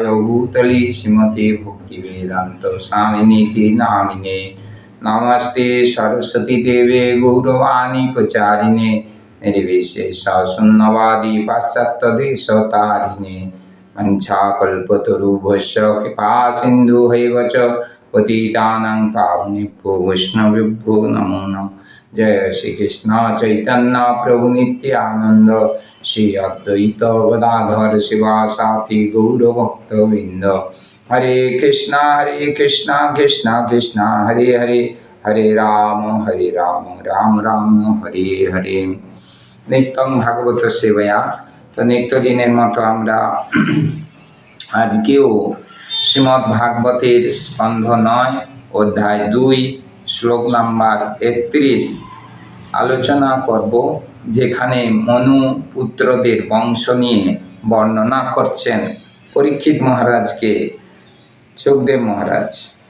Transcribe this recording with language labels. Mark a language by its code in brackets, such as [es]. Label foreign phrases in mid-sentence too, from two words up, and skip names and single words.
[sa] भूतले श्रीमती भक्तिवेदान्त स्वामिनीति नामिने नमस्ते सरस्वती देवे गौरवाणी प्रचारिणे निर्विशेष शून्यवादी पाश्चात्य देशतारिणे वंशाकल्पतरुभ्यश्च कृपा सिन्धुभैव च पतितानां पावनेभ्यो वैष्णवेभ्यो नमो नमः। जय श्री कृष्ण चैतन्य प्रभु नित्यानंद श्री अद्वैत गदाधर शिवासाति गौरभक्तवृंद। हरे कृष्णा कृष्णा कृष्णा हरे हरे, हरे राम राम राम हरे हरे। नित्यं भागवत सेवया। [bn] তো নিত্য দিনের মতো আমরা আজকেও শ্রীমদ্ ভাগবতের স্কন্ধ 9 অধ্যায় 2 শ্লোক নম্বর 31 আলোচনা করব, যেখানে মনু পুত্রদের বংশ নিয়ে বর্ণনা করছেন পরীক্ষিত মহারাজ কে সুখদেব মহারাজ।